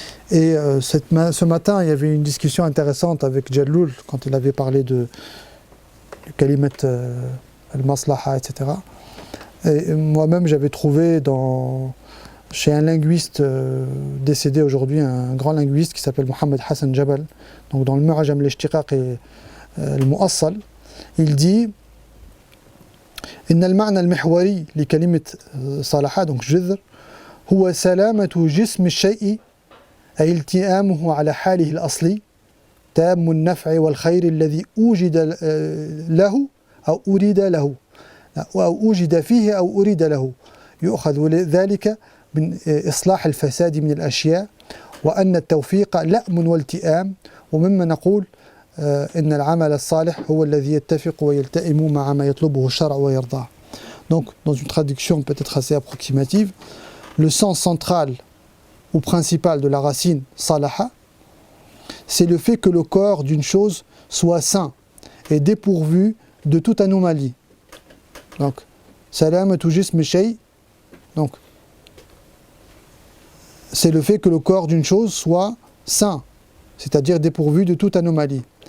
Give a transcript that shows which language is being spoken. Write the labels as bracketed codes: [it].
[fr] Et ce matin, il y avait une discussion intéressante avec Jalloul quand il avait parlé du kalimat al-maslaha, etc. Et moi-même, j'avais trouvé chez un linguiste décédé aujourd'hui, un grand linguiste qui s'appelle Mohamed Hassan Jabal, donc dans le Mu'ajam al-Ishtiqaq et le Mu'assal, il dit [ar] إن المعنى المحوري لكلمة صلح donc جذر هو سلامة جسم الشيء أي التئامه على حاله الأصلي تام النفع والخير الذي أوجد له أو أريد له أو أوجد فيه أو أريد له يؤخذ ذلك من إصلاح الفساد من الأشياء وأن التوفيق لأم والتئام ومما نقول إن العمل الصالح هو الذي يتفق ويلتئم مع ما يطلبه الشرع ويرضاه. [fr] Donc, dans une traduction peut-être assez approximative, le sens central ou principal de la racine salaha, c'est le fait que le corps d'une chose soit sain et dépourvu de toute anomalie. Donc, salamatu jism shay, donc c'est le fait que le corps d'une chose soit sain, c'est-à-dire dépourvu de toute anomalie.